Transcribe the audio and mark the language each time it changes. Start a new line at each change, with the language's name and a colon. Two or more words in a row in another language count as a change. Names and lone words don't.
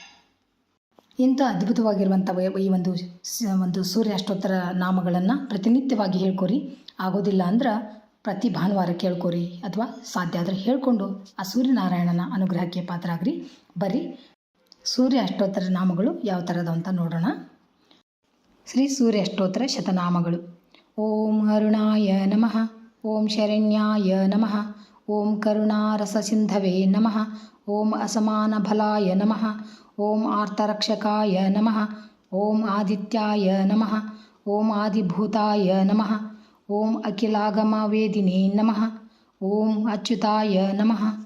Kannada: ಇಂಥ ಅದ್ಭುತವಾಗಿರುವಂಥ ಈ ಒಂದು ಸೂರ್ಯ ಅಷ್ಟೋತ್ತರ ನಾಮಗಳನ್ನು ಪ್ರತಿನಿತ್ಯವಾಗಿ ಹೇಳ್ಕೊರಿ. ಆಗೋದಿಲ್ಲ ಅಂದ್ರೆ ಪ್ರತಿ ಭಾನುವಾರ ಕೇಳ್ಕೊರಿ, ಅಥವಾ ಸಾಧ್ಯ ಆದರೆ ಹೇಳ್ಕೊಂಡು ಆ ಸೂರ್ಯನಾರಾಯಣನ ಅನುಗ್ರಹಕ್ಕೆ ಪಾತ್ರ ಆಗ್ರಿ. ಬರ್ರಿ ಸೂರ್ಯ ಅಷ್ಟೋತ್ತರ ನಾಮಗಳು ಯಾವ ಥರದವು ಅಂತ ನೋಡೋಣ. ಶ್ರೀ ಸೂರ್ಯ ಅಷ್ಟೋತ್ತರ ಶತನಾಮಗಳು.
Sanskrit: ಓಂ ಅರುಣಾಯ ನಮಃ, ಓಂ ಶರಣ್ಯಾಯ ನಮಃ, ಓಂ ಕರುಣಾರಸಸಿಂಧವೇ ನಮಃ, ಓಂ ಅಸಮಾನಬಲಾಯ ನಮಃ, ಓಂ ಆರ್ತರಕ್ಷಕಾಯ ನಮಃ, ಓಂ ಆದಿತ್ಯಾಯ ನಮಃ, ಓಂ ಆದಿಭೂತಾಯ ನಮಃ, ಓಂ ಅಖಿಲಾಗಮವೇದಿನೇ ನಮಃ, ಓಂ ಅಚ್ಯುತಾಯ ನಮಃ,